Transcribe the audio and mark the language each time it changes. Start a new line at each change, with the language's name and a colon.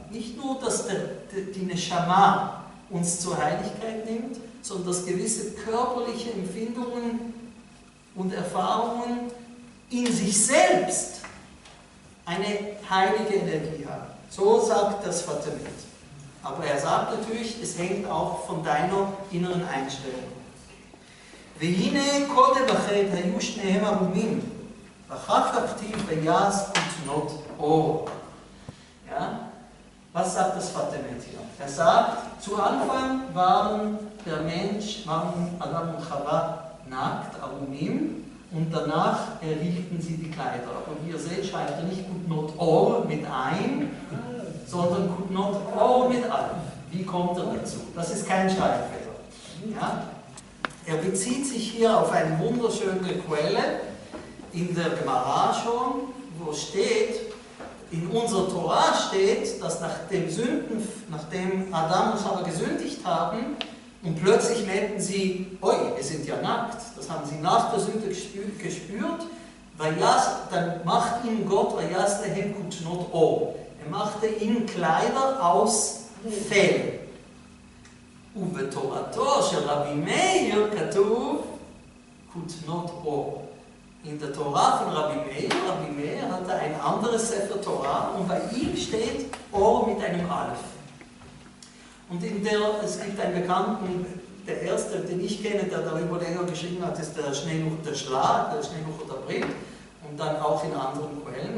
German: Nicht nur, dass die Neshama uns zur Heiligkeit nimmt, sondern dass gewisse körperliche Empfindungen und Erfahrungen in sich selbst eine heilige Energie haben. So sagt das Fatimit. Aber er sagt natürlich, es hängt auch von deiner inneren Einstellung.
Hebrew: והנה קודם לכן היו שניהם ערומים, ואחר כך כתיב ויעש כותנות אור.
German: Ja? Was sagt das Fatimit hier? Er sagt, zu Anfang waren Adam und Chava nackt, arumim, und danach erhielten sie die Kleider. Aber wie ihr seht, schreibt er nicht Kutnot Or mit ein, sondern Kutnot Or mit Alef. Wie kommt er dazu? Das ist kein Schreibfehler. Ja? Er bezieht sich hier auf eine wunderschöne Quelle in der Gemara schon, wo steht, in unserer Torah steht, dass nachdem Adam und Chava gesündigt haben und plötzlich merkten sie, oi, wir sind ja nackt, das haben sie nach der Sünde gespürt, dann macht ihnen Gott, er machte ihnen Kleider aus Fell.
Hebrew: ובתורתו של רבי מאיר כתוב כותנות אור.
German: In der Torah von Rabbi Meir hatte ein anderes Sefer Torah und bei ihm steht Or mit einem Alef. Und es gibt einen Bekannten, der erste, den ich kenne, der darüber länger geschrieben hat, ist der Schneelucher der Brit und dann auch in anderen Quellen.